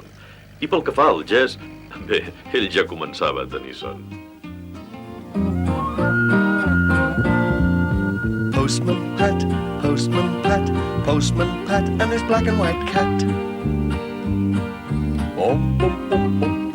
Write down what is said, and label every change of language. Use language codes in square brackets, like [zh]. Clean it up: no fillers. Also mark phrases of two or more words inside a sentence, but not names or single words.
[ca] I pel que fa al Jess, bé, ell ja començava a tenir son. [en] Postman Pat, Postman Pat, Postman Pat, and his black and white cat. Bom, bom, bom, bom.